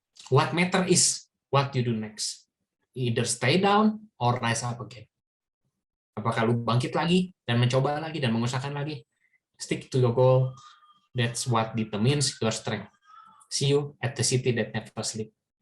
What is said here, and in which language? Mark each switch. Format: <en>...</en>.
<en>What matter is what you do next. Either stay down or rise up again.</en> <id>Apakah lu bangkit lagi dan mencoba lagi dan mengusahakan lagi?</id> <en>Stick to your goal. That's what determines your strength. See you at the city that never sleep.</en>